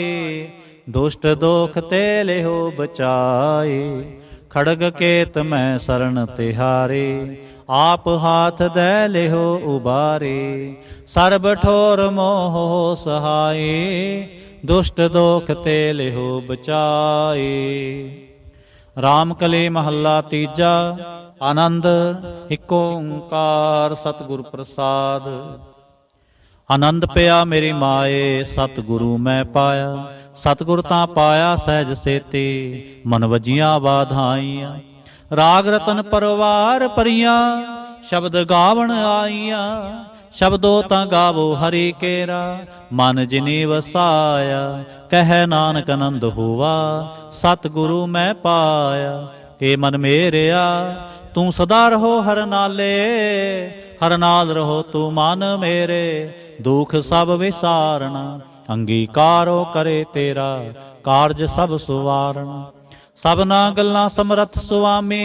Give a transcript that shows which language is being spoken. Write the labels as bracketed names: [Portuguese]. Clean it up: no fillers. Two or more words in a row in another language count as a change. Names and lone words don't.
[Braj] दुष्ट दोख ते लेहो बचाए, खड़ग केत मैं शरण तिहारे। आप हाथ दे लेहो उबारे, सर्ब ठोर मोह सहाय। दुष्ट दोख ते लेहो बचाए। [Punjabi] ਰਾਮਕਲੀ ਮਹਲਾ ਤੀਜਾ, ਅਨੰਦ ਇਕ ਓਅੰਕਾਰ ਸਤਿਗੁਰ ਪ੍ਰਸਾਦਿ। ਅਨੰਦ ਪਿਆ ਮੇਰੀ ਮਾਏ, ਸਤਿਗੁਰੂ ਮੈਂ ਪਾਇਆ। ਸਤਿਗੁਰ ਤਾਂ ਪਾਇਆ ਸਹਜ ਸੇਤੀ, ਮਨ ਵਜੀਆਂ ਬਾਧਾਈਆਂ। ਰਾਗ ਰਤਨ ਪਰਵਾਰ ਪਰੀਆਂ, ਸ਼ਬਦ ਗਾਵਣ ਆਈਆਂ। ਸ਼ਬਦੋ ਤਾਂ ਗਾਵੋ ਹਰਿ ਕੇਰਾ, ਮਨ ਜਿਨੀ ਵਸਾਇਆ। ਕਹਿ ਨਾਨਕ ਅਨੰਦ ਹੁਆ, ਸਤਿਗੁਰੂ ਮੈਂ ਪਾਇਆ। ਹੇ ਮਨ ਮੇਰਿਆ ਤੂ ਸਦਾ ਰਹੋ ਹਰ ਨਾਲੇ, ਹਰ ਨਾਲ ਰਹੋ ਤੂ ਮਨ ਮੇਰੇ। ਦੁਖ ਸਬ ਵਿਸਾਰਨਾ, ਅੰਗੀਕਾਰੋ ਕਰੇ ਤੇਰਾ। ਕਾਰਜ ਸਬ ਸੁਵਾਰਨਾ, ਸਬਨਾ ਗੱਲਾਂ ਸਮਰਥ ਸੁਆਮੀ।